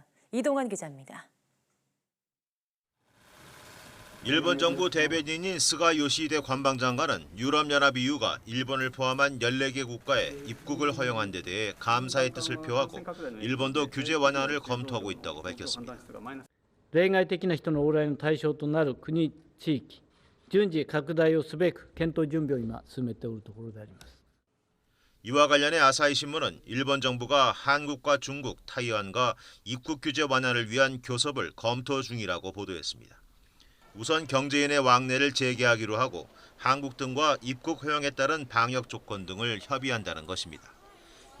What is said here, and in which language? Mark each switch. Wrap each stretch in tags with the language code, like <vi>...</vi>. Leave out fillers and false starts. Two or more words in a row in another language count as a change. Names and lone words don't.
<ko>이동환 기자입니다. 일본 정부 대변인인 스가 요시히데 관방장관은 유럽연합 EU가 일본을 포함한 14개 국가에 입국을 허용한 데 대해 감사의 뜻을 표하고 일본도 규제 완화를 검토하고 있다고 밝혔습니다.</ko> <ja>例外的な人の往来の対象となる国、地域、順次拡大をすべく検討準備を今進めておるところであります。</ja> <ko>이와 관련해 아사히 신문은 일본 정부가 한국과 중국, 타이완과 입국 규제 완화를 위한 교섭을 검토 중이라고 보도했습니다. 우선 경제인의 왕래를 재개하기로 하고 한국 등과 입국 허용에 따른 방역 조건 등을 협의한다는 것입니다.</ko>